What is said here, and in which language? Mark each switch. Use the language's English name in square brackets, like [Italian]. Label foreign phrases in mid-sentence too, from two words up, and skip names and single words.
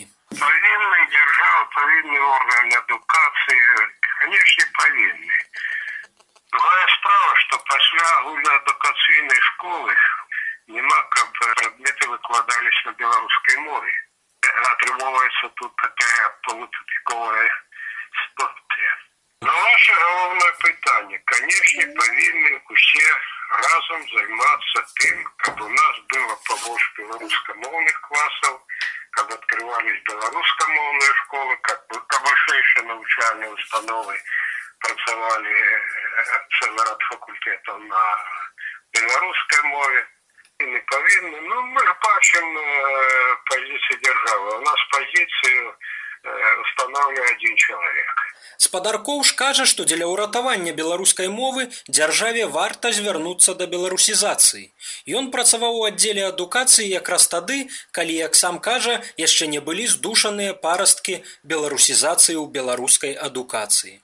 [Belarusian] Павінны дзяржава, павінны органы адукацыі, канешне, павінны. Другая справа, што пасля агульнаадукацыйнай школы няма, каб прадметы выкладаліся на беларускай мове. Атрымоўваецца тут такая полутупіковая ситуацыя. [Ukrainian] Ну, наше головне питання. Звісно, повинні усі разом займатися тим, щоб у нас було побольше білоруськомовних класів, щоб відкривались білоруськомовні школи, щоб вищі навчальні установи працювали цілий ряд факультетів на білоруській мові. І не повинні. Ну, ми ж бачимо позицію держави. [Belarusian] У нас позицію устанавливае один чалавек. Спадар Коўш кажа, што дзеля ўратавання беларускай мовы дзяржаве варта звярнуцца да беларусізацыі. Ён працаваў у аддзеле адукацыі якраз тады, калі, як сам кажа, яшчэ не былі здушаныя парасткі беларусізацыі ў беларускай адукацыі.